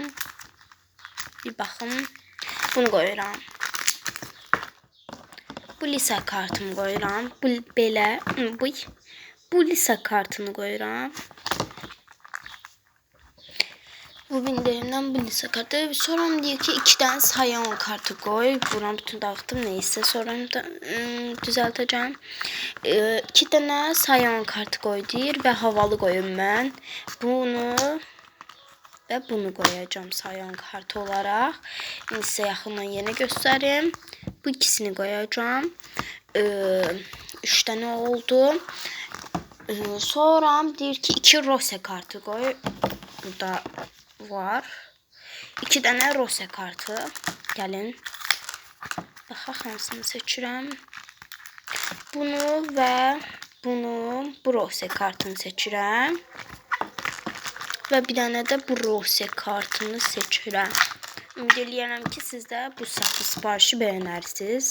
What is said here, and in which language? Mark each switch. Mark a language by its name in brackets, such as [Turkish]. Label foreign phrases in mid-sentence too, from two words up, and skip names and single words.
[Azerbaijani] Bir baxım. Bunu qoyuram. Bu lisa kartımı qoyuram. Bu lisa kartını qoyuram. [Turkish] Bu binderimden bu lisa kartı. Sonra diyor ki 2 tane sayan kartı koy. Buram bütün dağıttım neyse. Sonra da düzelteceğim. 2 tane sayan kartı koy deyir ve havalı koyum ben. Bunu ve bunu koyacağım sayan kartı olarak. [Azerbaijani] İndi size yaxından yeni göstereyim. [Turkish] Bu ikisini koyacağım. 3 tane oldu. [Azerbaijani] Sonra deyir ki 2 rose kartı koy. [Turkish] Burada var. 2 tane rose kartı. [Azerbaijani] Gəlin. Baxaq hansını seçirəm. Bunu və bunu, bu rose kartını seçirəm. Və bir dənə də bu rose kartını seçirəm. Ümid edirəm ki, siz də bu sahtə siparişi bəyənərsiniz.